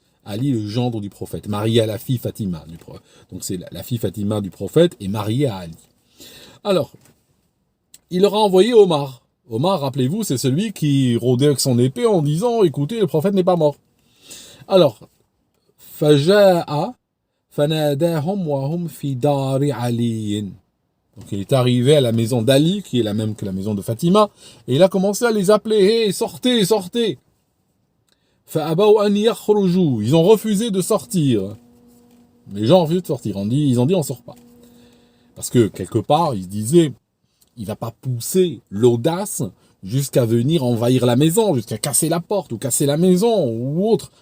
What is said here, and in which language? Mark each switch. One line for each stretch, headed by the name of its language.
French: Ali, le gendre du prophète, marié à la fille Fatima du prophète. Donc c'est la fille Fatima du prophète est mariée à Ali. Alors, il leur a envoyé Omar. Omar, rappelez-vous, c'est celui qui rôdait avec son épée en disant « Écoutez, le prophète n'est pas mort ». Alors,
Arabic: فجاء فناداهم وهم في دار علي.
French: Donc il est arrivé à la maison d'Ali, qui est la même que la maison de Fatima, et il a commencé à les appeler, hey, sortez, sortez.
Arabic: فأبوا أن يخرجوا.
French: Ils ont refusé de sortir. Les gens ont refusé de sortir. Ils ont dit on sort pas. Parce que quelque part, ils se disaient, il va pas pousser l'audace jusqu'à venir envahir la maison, jusqu'à casser la porte ou casser la maison ou autre.